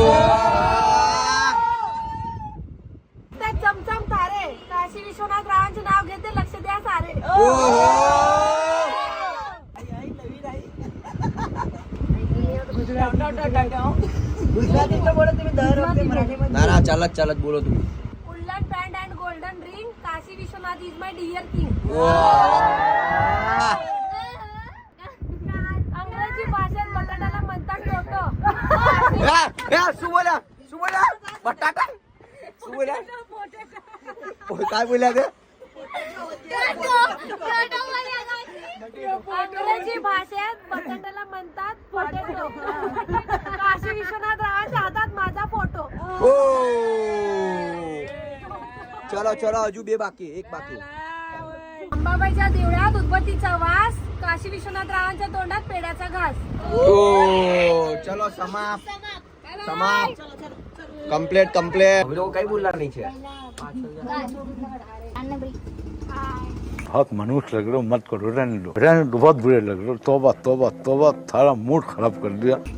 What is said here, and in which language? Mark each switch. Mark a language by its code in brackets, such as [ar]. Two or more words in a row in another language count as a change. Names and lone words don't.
[mr] त्यात चमचम तारे. काशी विश्वनाथ रावांचे नाव घेते लक्ष द्या सारे. गुजरातीतलं बोलत तुम्ही दर वक्ती मराठीमध्ये. [gu] ના ના ચાલત ચાલત બોલો તમે. [en] Woollen pant and golden ring. Kashi Vishwanath is my dear king. [mr] अंग्रेजी भाषेत बटाट्याला म्हणतात टोटो. [gu] શું બોલ્યા બટાટા શું બોલ્યા. [mr] काय बोलल्या ते अंग्रेजी भाषेत पतंगाला म्हणतात पोटॅटो. काशी विश्वनाथ रावांच्या हातात माझा फोटो. [gu] हो [hi] चलो चलो [gu] હજુ બે બાકી એક બાકી [mr] अंबाबाईच्या देवळात उत्पत्तीचा वास, काशी विश्वनाथ रावांच्या तोंडात पेड्याचा घास. [hi] हो चलो [mr] समाप्त कंप्लीट [hi] हम लोग [mr] काही बोलणार नाही छे [hi] बहुत मनुष्य लग रहे हो, मत करो, रहने दो बहुत बुरे लग रहे हो. तौबा तौबा तौबा, थारा मूड खराब कर दिया.